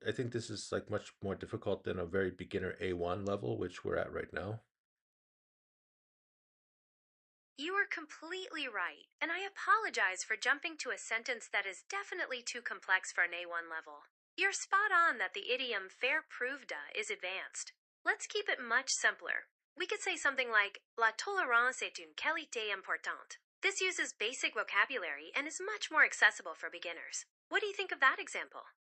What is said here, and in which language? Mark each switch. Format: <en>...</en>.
<en>I think this is like much more difficult than a very beginner A1 level, which we're at right now. You are completely right, and I apologize for jumping to a sentence that is definitely too complex for an A1 level. You're spot on that the idiom faire preuve de is advanced. Let's keep it much simpler. We could say something like</en> <fr>La tolérance est une qualité importante.</fr> <en>This uses basic vocabulary and is much more accessible for beginners. What do you think of that example?</en>